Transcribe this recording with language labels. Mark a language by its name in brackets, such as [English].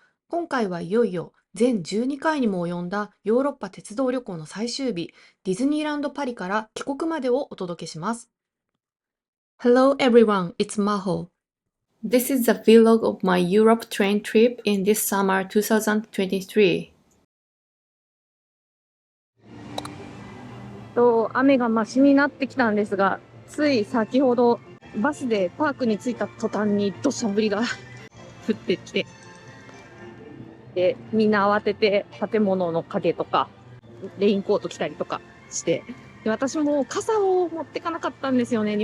[Japanese] 今回はいよいよ全12回にも及んだヨーロッパ鉄道旅行の最終日、ディズニーランドパリから帰国までをお届けします。 [English] Hello everyone, it's Maho. This is the vlog of my Europe train trip in this summer 2023. [Japanese] 雨がマシになってきたんですが、つい先ほどバスでパークに着いた途端に土砂降りが降ってって、で、みんな慌てて建物の陰とか、レインコート着たりとかして、で、私も傘を持ってかなかったんですよね。